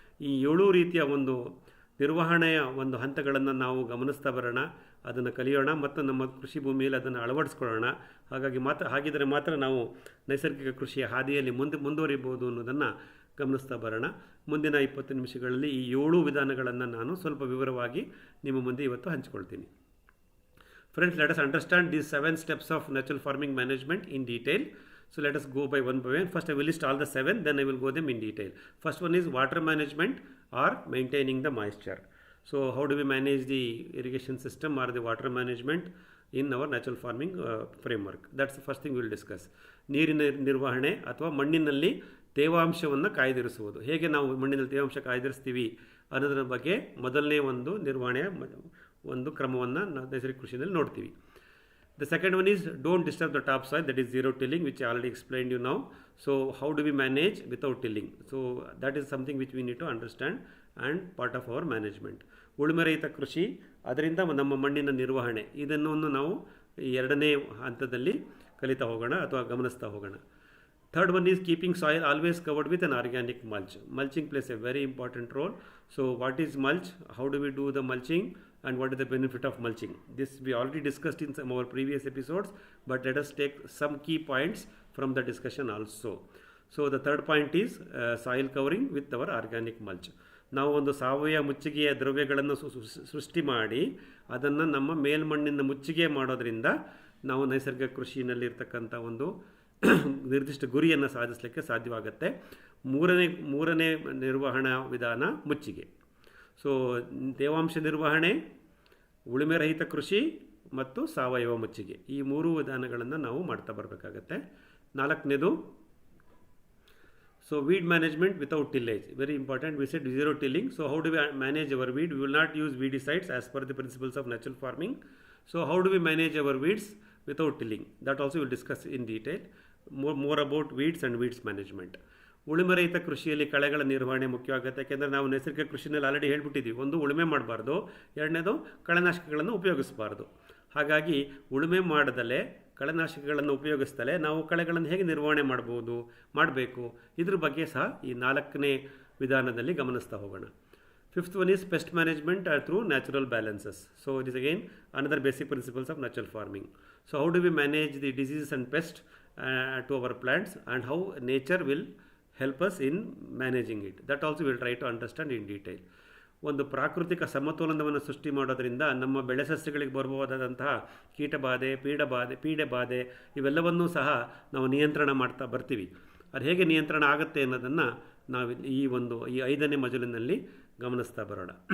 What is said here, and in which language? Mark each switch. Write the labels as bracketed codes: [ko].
[kn] ಈ 7 ರೀತಿಯ ಒಂದು ನಿರ್ವಹಣೆಯ ಒಂದು ಹಂತಗಳನ್ನು ನಾವು ಗಮನಿಸ್ತಾ ಬರೋಣ, ಅದನ್ನು ಕಲಿಯೋಣ ಮತ್ತು ನಮ್ಮ ಕೃಷಿ ಭೂಮಿಯಲ್ಲಿ ಅದನ್ನು ಅಳವಡಿಸ್ಕೊಳ್ಳೋಣ. ಹಾಗಿದ್ರೆ ಮಾತ್ರ ನಾವು ನೈಸರ್ಗಿಕ ಕೃಷಿಯ ಹಾದಿಯಲ್ಲಿ ಮುಂದುವರಿಬೋದು ಅನ್ನೋದನ್ನು ಗಮನಿಸ್ತಾ ಬರೋಣ. ಮುಂದಿನ 20 ನಿಮಿಷಗಳಲ್ಲಿ ಈ 7 ವಿಧಾನಗಳನ್ನು ನಾನು ಸ್ವಲ್ಪ ವಿವರವಾಗಿ ನಿಮ್ಮ ಮುಂದೆ ಇವತ್ತು ಹಂಚಿಕೊಳ್ತೀನಿ. [en] Friends, let us understand these 7 steps of natural farming management in detail. So let us go by one by one. First I will list all the 7, then I will go them in detail. First one is water management or maintaining the moisture. So how do we manage the irrigation system or the water management in our natural farming framework? That's the first thing we will discuss. [kn] ನೀರಿನ ನಿರ್ವಹಣೆ ಅಥವಾ ಮಣ್ಣಿನಲ್ಲಿ ತೇವಾಂಶವನ್ನು ಕಾಯ್ದಿರಿಸುವುದು. ಹೇಗೆ ನಾವು ಮಣ್ಣಿನಲ್ಲಿ ತೇವಾಂಶ ಕಾಯ್ದಿರಿಸ್ತೀವಿ ಅನ್ನೋದ್ರ ಬಗ್ಗೆ ಮೊದಲನೇ ಒಂದು ನಿರ್ವಹಣೆಯ ಒಂದು ಕ್ರಮವನ್ನು ನೈಸರ್ಗಿಕ ಕೃಷಿಯಲ್ಲಿ ನೋಡ್ತೀವಿ. [en] The second one is don't disturb the topsoil, that is zero tilling, which I already explained you now. So how do we manage without tilling? So that is something which we need to understand and part of our management. [kn] ಉಳುಮೆ ರಹಿತ ಕೃಷಿ, ಅದರಿಂದ ನಮ್ಮ ಮಣ್ಣಿನ ನಿರ್ವಹಣೆ, ಇದನ್ನು ನಾವು ಎರಡನೇ ಹಂತದಲ್ಲಿ ಕಲಿತಾ ಹೋಗೋಣ ಅಥವಾ ಗಮನಿಸ್ತಾ ಹೋಗೋಣ. [en] Third one is keeping soil always covered with an organic mulch. Mulching plays a very important role. So what is mulch? How do we do the mulching? And what is the benefit of mulching? This we already discussed in some of our previous episodes, but let us take some key points from the discussion also. So the third point is soil covering with our organic mulch. [kn] ನಾವು ಒಂದು ಸಾವಯವ ಮುಚ್ಚಿಗೆಯ ದ್ರವ್ಯಗಳನ್ನು ಸೃಷ್ಟಿ ಮಾಡಿ ಅದನ್ನು ನಮ್ಮ ಮೇಲ್ಮಣ್ಣಿನ ಮುಚ್ಚಿಗೆ ಮಾಡೋದ್ರಿಂದ ನಾವು ನೈಸರ್ಗಿಕ ಕೃಷಿನಲ್ಲಿರ್ತಕ್ಕಂಥ ಒಂದು ನಿರ್ದಿಷ್ಟ ಗುರಿಯನ್ನು ಸಾಧಿಸಲಿಕ್ಕೆ ಸಾಧ್ಯವಾಗುತ್ತೆ. ಮೂರನೇ ನಿರ್ವಹಣಾ ವಿಧಾನ ಮುಚ್ಚಿಗೆ. ಸೊ ತೇವಾಂಶ ನಿರ್ವಹಣೆ, ಉಳುಮೆ ರಹಿತ ಕೃಷಿ ಮತ್ತು ಸಾವಯವ ಮುಚ್ಚಿಗೆ, ಈ ಮೂರು ವಿಧಾನಗಳನ್ನು ನಾವು ಮಾಡ್ತಾ ಬರಬೇಕಾಗತ್ತೆ. ನಾಲ್ಕನೇದು, [en] So weed management without tillage, very important. We said zero tilling. So how do we manage our weed? We will not use weedicides as per the principles of natural farming. So how do we manage our weeds without tilling? That also we will discuss in detail. More about weeds and weeds management. [kn] ಉಳುಮೆ ರಹಿತ ಕೃಷಿಯಲ್ಲಿ ಕಳೆಗಳ ನಿರ್ವಹಣೆ ಮುಖ್ಯವಾಗುತ್ತೆ. ಯಾಕೆಂದರೆ ನಾವು ನೈಸರ್ಗಿಕ ಕೃಷಿನಲ್ಲಿ already ಹೇಳ್ಬಿಟ್ಟಿದ್ದೀವಿ, ಒಂದು ಉಳುಮೆ ಮಾಡಬಾರ್ದು, ಎರಡನೇದು ಕಳೆನಾಶಕಗಳನ್ನು ಉಪಯೋಗಿಸಬಾರ್ದು. ಹಾಗಾಗಿ ಉಳುಮೆ ಮಾಡದಲ್ಲೇ ಕಳೆನಾಶಕಗಳನ್ನು ಉಪಯೋಗಿಸ್ತಲೇ ನಾವು ಕಳೆಗಳನ್ನು ಹೇಗೆ ನಿರ್ವಹಣೆ ಮಾಡಬೇಕು, ಇದ್ರ ಬಗ್ಗೆ ಸಹ ಈ ನಾಲ್ಕನೇ ವಿಧಾನದಲ್ಲಿ ಗಮನಿಸ್ತಾ ಹೋಗೋಣ. [en] Fifth one is pest management through natural balances. So it is again another basic principles of natural farming. So how do we manage the diseases and pests to our plants, and how nature will help us in managing it? That also we will try to understand in detail. [kn] ಒಂದು ಪ್ರಾಕೃತಿಕ ಸಮತೋಲನವನ್ನು ಸೃಷ್ಟಿ ಮಾಡೋದರಿಂದ ನಮ್ಮ ಬೆಳೆ ಸಸ್ಯಗಳಿಗೆ ಬರಬಹುದಾದಂತಹ ಕೀಟಬಾಧೆ, ಪೀಡೆ ಬಾಧೆ ಇವೆಲ್ಲವನ್ನೂ ಸಹ ನಾವು ನಿಯಂತ್ರಣ ಮಾಡ್ತಾ ಬರ್ತೀವಿ. ಅದು ಹೇಗೆ ನಿಯಂತ್ರಣ ಆಗುತ್ತೆ ಅನ್ನೋದನ್ನು ನಾವು ಈ 5ನೇ ಮಜಲಿನಲ್ಲಿ ಗಮನಿಸ್ತಾ ಬರೋಣ.